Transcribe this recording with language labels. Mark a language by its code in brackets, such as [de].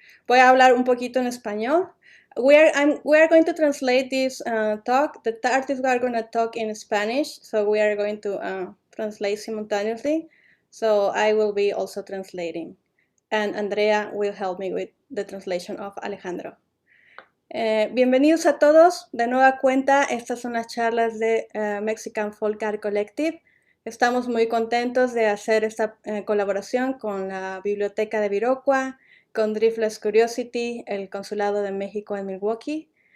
[es] Voy a hablar un poquito en español. [en] We are going to translate this talk. The artists are going to talk in Spanish, so we are going to translate simultaneously. So I will be also translating, and Andrea will help me with the translation of Alejandro. [es] Bienvenidos a todos. De nueva cuenta, estas son las charlas de Mexican Folk Art Collective. Estamos muy contentos de hacer esta colaboración con la Biblioteca de Viroqua, con Driftless Curiosity, el Consulado de México en Milwaukee.